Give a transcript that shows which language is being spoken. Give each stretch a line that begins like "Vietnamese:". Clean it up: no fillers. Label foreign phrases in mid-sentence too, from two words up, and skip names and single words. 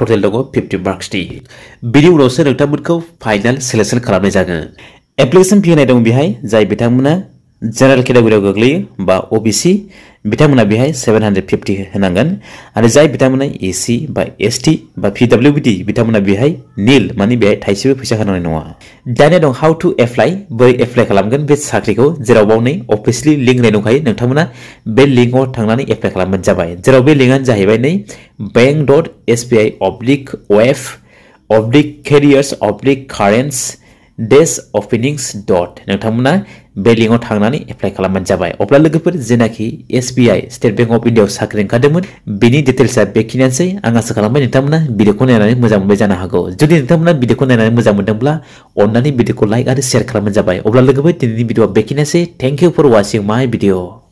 Bodo: टोटल दङ 50 मार्क्सनि बिनि उनावसो नोंथांमोनखौ
English: final selection
Bodo: खालामनाय जागोन
English: application fee
Bodo: होनाय दं बेहाय जाय बिथांमोना जनरल कैटेगरियाव गोग्लैयो बा ओबीसी बिथांमोना बेहाय 750 होनांगोन आरो जाय बिथांमोना एससी बा एसटी बा पीडब्ल्यूडी बिथांमोना बेहाय नील माने बेहाय थाइसेबो फैसा होनांनाय नङा दानिया दं
English: how to apply
Bodo: बोरै एप्लाइ खालामगोन बे साख्रिखौ जेराव बाव नै
English: officially link
Bodo: होनाय दंखायो नोंथांमोना बे लिंकआव थांनानै एप्लाइ खालामबानो जाबाय जेराव बे लिंकआनो जाहैबाय नै bank.sbi/careers/currents डेज ओपनिंग्स डट नोंथांमोना बे लिंकआव थांनानै एप्लाइ खालामबानो जाबाय अब्ला लोगोफोर जेनाखि एसबीआई स्टेट बैंक अफ इंडिया साख्रि ओंखारदोंमोन बिनि डिटेल्सआ बेखिनियानोसै आं आसा खालामबाय नोंथांमोना भिडिअखौ नायनानै मोजां मोनबाय जानो हागौ जुदि नोंथांमोना भिडिअखौ नायनानै मोजां मोनदोंब्ला अन्नानै भिडिअखौ लाइक आरो शेयार खालामबानो जाबाय अब्ला लोगोफोर दिनैनि भिडिअआ बेखिनियानोसै
English: thank you for watching my video